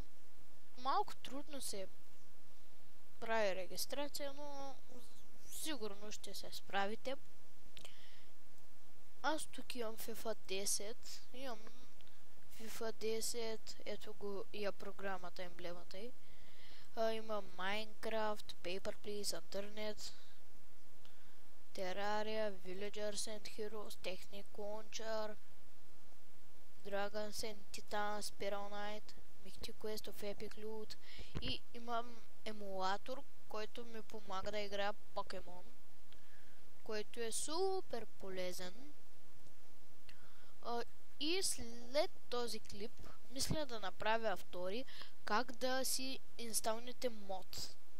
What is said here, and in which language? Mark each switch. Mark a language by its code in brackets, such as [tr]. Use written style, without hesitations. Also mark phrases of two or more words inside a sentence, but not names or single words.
[bg] Малко трудно се прави регистрация, но сигурно ще се справите. Аз тук имам FIFA 10. Имам FIFA 10, ето го и програмата, емблемата й. Има Minecraft, Paper Please, Internet, Terraria, Villagers and Heroes, Technic Launcher, Dragons and Titans, Spiral Knight, Mythic Quest of Epic Loot и имам емулатор, който ми помага да играя Покемон, който е супер полезен. И след този клип мисля да направя втори как да си инсталните мод.